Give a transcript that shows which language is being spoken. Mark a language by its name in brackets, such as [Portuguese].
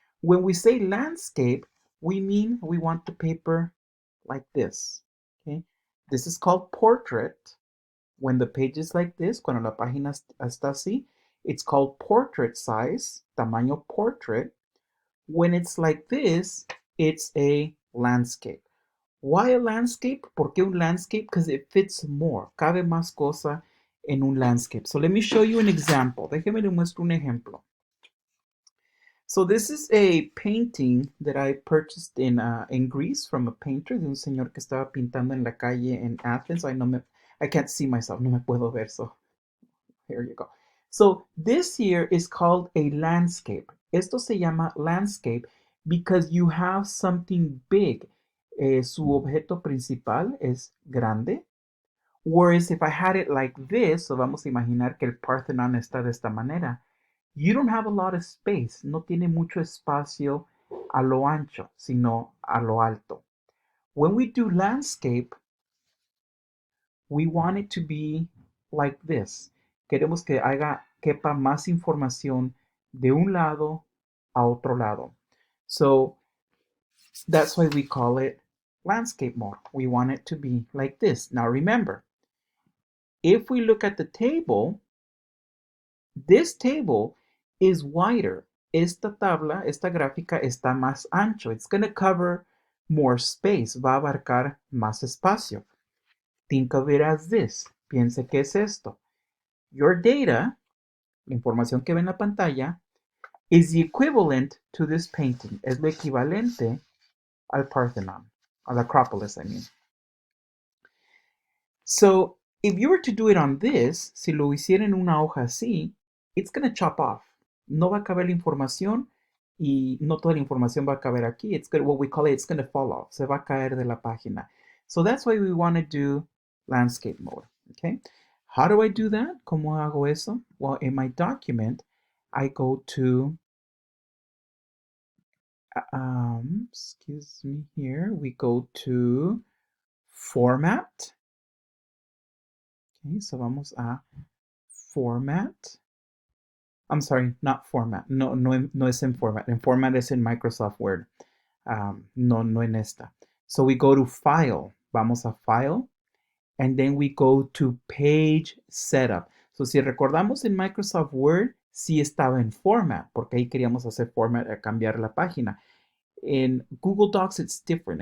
[English] When we say landscape, we mean we want the paper like this. Okay. This is called portrait. When the page is like this, [Spanish] cuando la página está así, [English] it's called portrait size, [Spanish] tamaño [English] portrait. When it's like this, it's a landscape. Why a landscape? [Spanish] ¿Por qué un landscape? [English] Because it fits more. [Spanish] Cabe más cosa en un landscape. [English] So let me show you an example. [Spanish] Déjeme le muestro un ejemplo. [English] So this is a painting that I purchased in Greece from a painter, [Spanish] de un señor que estaba pintando en la calle [English] in Athens. I can't see myself. [Spanish] No me puedo ver. [English] So here you go. So this here is called a landscape. [Spanish] Esto se llama landscape [English] because you have something big. [Spanish] Su objeto principal es grande. [English] Whereas if I had it like this, so [Spanish] vamos a imaginar que el Parthenon está de esta manera, [English] you don't have a lot of space. [Spanish] No tiene mucho espacio a lo ancho, sino a lo alto. [English] When we do landscape, we want it to be like this. [Spanish] Queremos que quepa más información de un lado a otro lado. [English] So that's why we call it landscape mode. We want it to be like this. Now remember, if we look at the table, this table is wider. [Spanish] Esta tabla, esta gráfica está más ancho. [English] It's going to cover more space. [Spanish] Va a abarcar más espacio. [English] Think of it as this. [Spanish] Piense que es esto. [English] Your data, [Spanish] la información que ve en la pantalla, [English] is the equivalent to this painting. [Spanish] Es lo equivalente al Parthenon, al Acropolis, [English] I mean. So, if you were to do it on this, [Spanish] si lo hiciera en una hoja así, [English] it's going to chop off. [Spanish] No va a caber la información y no toda la información va a caber aquí. [English] It's what we call it, it's going to fall off. [Spanish] Se va a caer de la página. [English] So that's why we want to do landscape mode, okay? How do I do that? [Spanish] ¿Cómo hago eso? [English] Well, in my document, I go to, excuse me here, we go to Format. Okay, so [Spanish] vamos a Format. [English] I'm sorry, not Format. [Spanish] No es en Format. En Format es en Microsoft Word. No en esta. [English] So we go to File. [Spanish] Vamos a File. [English] And then we go to Page Setup. [Spanish] So si recordamos en Microsoft Word, sí estaba en Format, porque ahí queríamos hacer Format a cambiar la página. [English] In Google Docs, it's different.